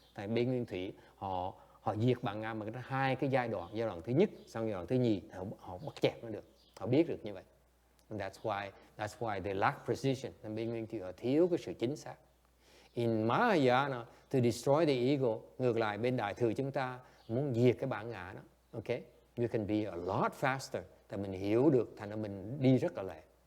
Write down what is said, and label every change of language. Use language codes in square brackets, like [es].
[vi] Tại bên nguyên thủy họ diệt bản ngã mà hai cái giai đoạn thứ nhất, xong giai đoạn thứ nhì họ bắt chẹt nó được, họ biết được như vậy. [en] And that's why they lack precision. [vi] Nên bên nguyên thủy họ thiếu cái sự chính xác. [en] In Mahayana, to destroy the ego, [vi] ngược lại bên đại thừa chúng ta muốn diệt cái bản ngã đó. [en] Okay, you can be a lot faster. [vi] Tại mình hiểu được, thành ra mình đi rất là lẹ.